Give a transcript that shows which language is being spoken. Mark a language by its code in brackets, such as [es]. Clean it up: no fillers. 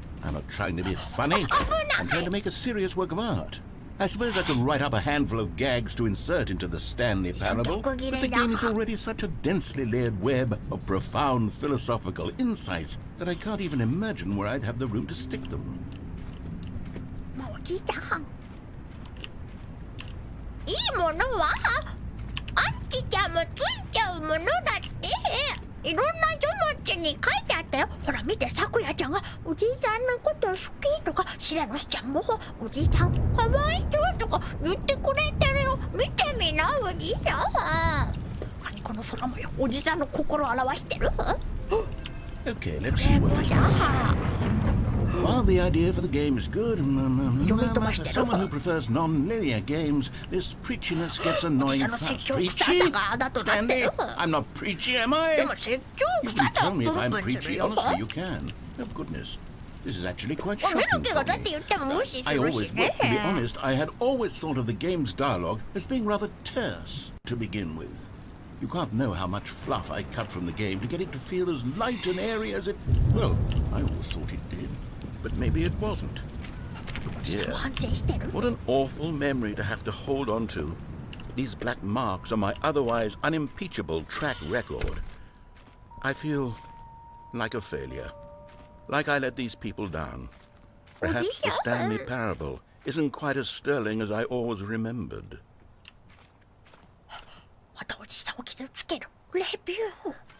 [en] I'm not trying to be funny. I'm trying to make a serious work of art. I suppose I could write up a handful of gags to insert into the Stanley Parable, but the game is already such a densely layered web of profound philosophical insights that I can't even imagine where I'd have the room to stick them. [ja] もうおじさん、いいものはアンチちゃんもついちゃうものだって。いろんな書物に書いてあったよ。ほら見て、さくやちゃんがおじいさんのこと好きとか、シラノスちゃんもおじいさんかわいそうとか言ってくれてるよ。見てみな、おじいさん。何この空模様、おじさんの心を表してる。 [en] Okay, let's see what this one says. While the idea for the game is good, as someone who prefers non-linear games, this preachiness gets annoying fast. Preachy? Stanley, I'm not preachy, am I? You can tell me if I'm preachy. Honestly, you can. Oh, goodness. This is actually quite shocking for me. I always, well, to be honest, I had always thought of the game's dialogue as being rather terse to begin with. You can't know how much fluff I cut from the game to get it to feel as light and airy as it... Well, I always thought it did, but maybe it wasn't. Dear, what an awful memory to have to hold on to. These black marks on my otherwise unimpeachable track record. I feel like a failure. Like I let these people down. Perhaps the Stanley Parable isn't quite as sterling as I always remembered. [ja] またおじさんを傷つけるレビュー。